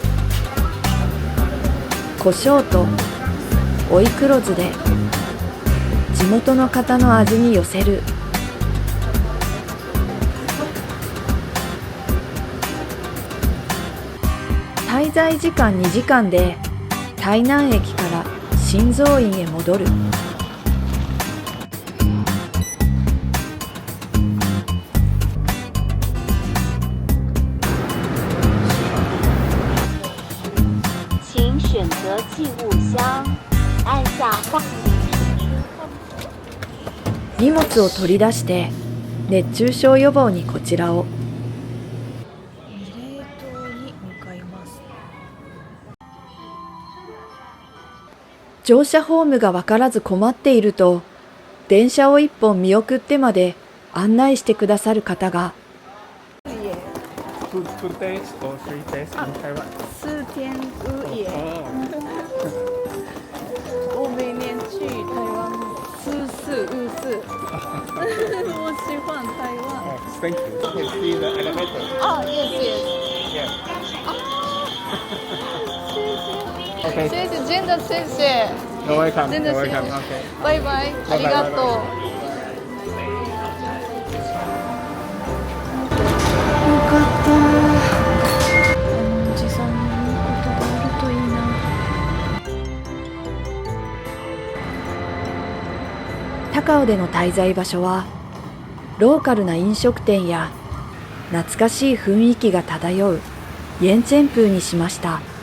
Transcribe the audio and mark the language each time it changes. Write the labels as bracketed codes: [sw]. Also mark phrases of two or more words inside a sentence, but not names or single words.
[ja] 胡椒と追い黒酢で地元の方の味に寄せる。滞在時間2時間で台南駅から新蔵院へ戻る。 [zh] 请选择寄物箱，按下放 [ja] 荷物を取り出して熱中症予防にこちらを。慰霊塔に向かいます。乗車ホームが分からず困っていると、電車を一本見送ってまで案内してくださる方が。 [en] Two days or 3 days in Taiwan. [zh] 4 天2夜。我每年去台湾4-4-5-4。我喜欢台湾。 [en] Oh, thank you. You can see the elevator. Oh, yes. Yeah. [zh] 谢 [en] Okay. [zh] 谢，真的谢谢。 [en] You're welcome. [zh] 真的 [en] You're [zh] 谢谢 [en] welcome. Okay. [zh] 拜拜， [ja] ありがとう。よかった。おじさんにいいことがあるといいな。高尾での滞在場所はローカルな飲食店や懐かしい雰囲気が漂うイェンチェンプーにしました。